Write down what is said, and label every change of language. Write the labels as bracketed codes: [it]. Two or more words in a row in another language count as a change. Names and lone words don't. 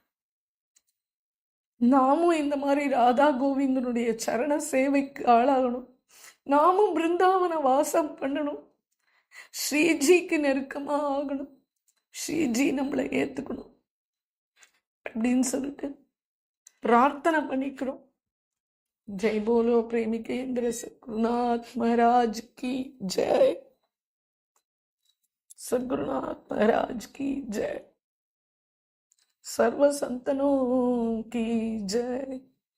[ta] நாமும் இந்த மாதிரி ராதா கோவிந்தனுடைய சரண சேவைக்கு ஆளாகணும். நாமும் பிருந்தாவன வாசம் பண்ணணும். ஸ்ரீஜிக்கு நெருக்கமா ஆகணும். ஸ்ரீஜி நம்மளை ஏத்துக்கணும் அப்படின்னு சொல்லிட்டு பிரார்த்தனை பண்ணிக்கிறோம். [hi] जय बोलो प्रेमिकेंद्र सद्गुरुनाथ महाराज की जय। सद्गुरुनाथ महाराज की जय। सर्व संतनों की जय।